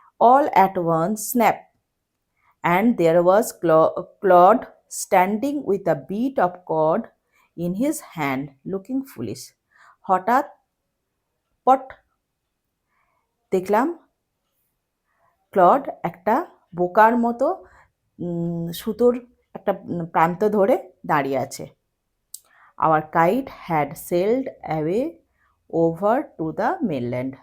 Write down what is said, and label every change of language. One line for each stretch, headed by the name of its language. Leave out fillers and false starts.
English: All at once snap, and there was Claude standing with a bit of cord in his hand looking foolish.
Bangla: হঠাৎ পট দেখলাম clod একটা বোকার মতো সুতোর একটা প্রান্ত ধরে দাঁড়িয়ে আছে।
English: Our kite had sailed away over to the mainland.